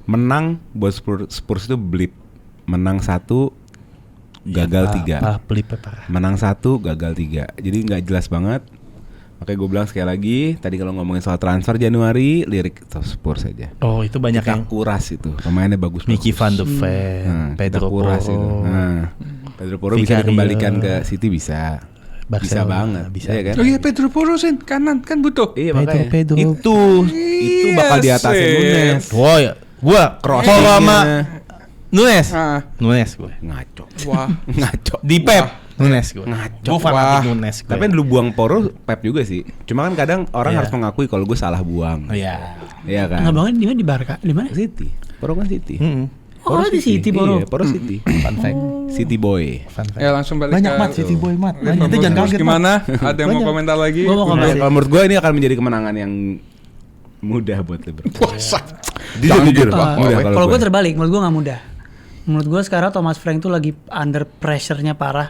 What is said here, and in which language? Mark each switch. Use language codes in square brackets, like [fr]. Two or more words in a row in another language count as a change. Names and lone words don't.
[id] Menang buat Spurs itu blip, menang 1 gagal 3, menang 1 gagal 3, jadi nggak jelas banget. Makanya gue bilang sekali lagi, tadi kalau ngomongin soal transfer Januari, lirik Spurs aja. Oh, itu banyak Kita yang kuras itu, pemainnya bagus. Mickey van de Ven, Pedro Pedro kuras Porro. itu. Pedro Porro bisa Vicario. dikembalikan ke City bisa. Bisa Barcelona, banget, bisa. iya kan? Oh iya, Pedro Porro sen kanan kan butuh. Iya Pedro, makanya Pedro. itu bakal di atas Yes, Nunes. Wah, ya. Gua Crossing-nya. Porro sama Nunes. Nunes gue. Ngaco. Wah. Ngaco. Di Pep. Nunes gue. Ngaco. Gue fanatik Nunes gue. Tapi lu buang Porro Pep juga sih. Cuma kan kadang orang Iya. harus mengakui kalau gue salah buang. Oh, iya. Iya kan? Nggak banget di mana di Barca? Di mana? City. Porro kan City. Oh, di City Porro. Iya, Porro City. [en] Fun fact. City boy. [id] Ya langsung balik Banyak ke mat [en] City Boy [id] mat. Liverpool Banyak, itu jangan Spurs kaget. gimana? Mat. Ada yang mau Banyak. komentar lagi? Gua mau komen Nah, sih. kalau menurut gue ini akan menjadi kemenangan yang mudah buat Liverpool. Puasa. Jujur, mudah Kalau gue gue. terbalik, menurut gue nggak mudah. Menurut gue sekarang Thomas Frank tuh lagi [en] under pressure- [id] nya parah.